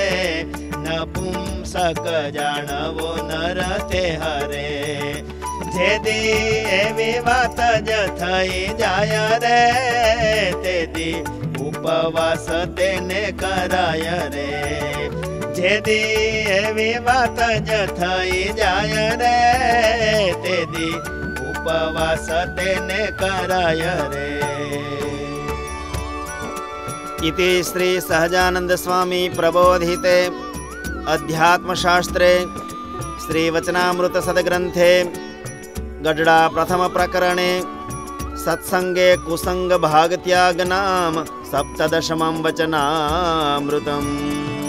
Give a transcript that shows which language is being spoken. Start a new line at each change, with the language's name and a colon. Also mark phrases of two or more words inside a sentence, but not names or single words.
Gujarati: નપુંસક જાણવો નર તે હરે જેદી એવી વાત જ થઈ જાય રે તેદી ઉપવાસ તેને કરાય રે જેદી એવી વાત જ થઈ જાય રે તેદી ઉપવાસ તેને કરાય રે
Sanskrit: इति श्री सहजानंद स्वामी प्रबोधिते अध्यात्मशास्त्रे श्री वचनामृत सद्ग्रंथे गढ़ड़ा प्रथम प्रकरणे सत्संगे कुसंग भाग त्याग नाम सप्तदशमं वचनामृतम्।